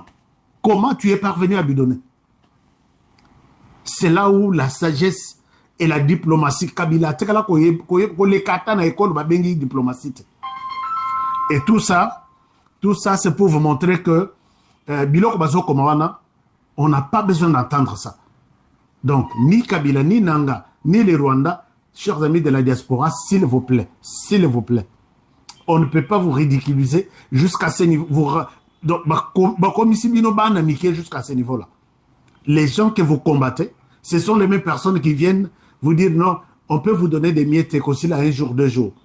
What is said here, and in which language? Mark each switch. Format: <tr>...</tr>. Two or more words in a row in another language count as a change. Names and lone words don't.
<fr>Comment tu es parvenu à lui donner? C'est là où la sagesse et la diplomatie, Kabila, et tout ça, c'est pour vous montrer que</fr> <ln>Bilok Bazo Komawana,</ln> <fr>on n'a pas besoin d'entendre ça. Donc, ni Kabila, ni Nanga, ni les Rwandais, chers amis de la diaspora, s'il vous plaît, on ne peut pas vous ridiculiser jusqu'à ce niveau. Donc, comme ici, jusqu'à ce niveau-là. Les gens que vous combattez, ce sont les mêmes personnes qui viennent vous dire non, on peut vous donner des miettes aussi là un jour, 2 jours.</fr>